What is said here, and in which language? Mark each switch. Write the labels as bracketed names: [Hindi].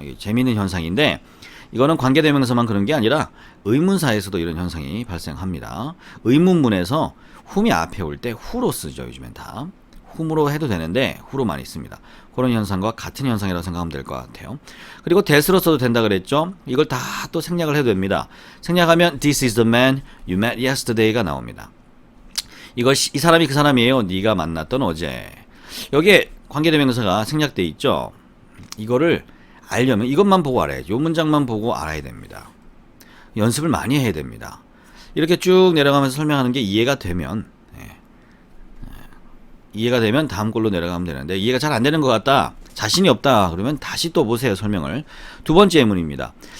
[Korean] 이게 재미있는 현상인데, 이거는 관계대명사만 그런 게 아니라 의문사에서도 이런 현상이 발생합니다. 의문문에서 whom이 앞에 올 때 who로 쓰죠. 요즘엔 다 whom으로 해도 되는데 who로 많이 씁니다. 그런 현상과 같은 현상이라고 생각하면 될 것 같아요. 그리고 that으로 써도 된다 그랬죠. 이걸 다 또 생략을 해도 됩니다. 생략하면 [English] This is the man you met yesterday가 [Korean] 나옵니다. 이 사람이 그 사람이에요. 네가 만났던 어제. 여기에 관계대명사가 생략돼 있죠. 이거를 알려면 이것만 보고 알아야죠. 이 문장만 보고 알아야 됩니다. 연습을 많이 해야 됩니다. 이렇게 쭉 내려가면서 설명하는 게 이해가 되면 다음 걸로 내려가면 되는데, 이해가 잘 안 되는 것 같다, 자신이 없다, 그러면 다시 또 보세요, 설명을. 두 번째 예문입니다.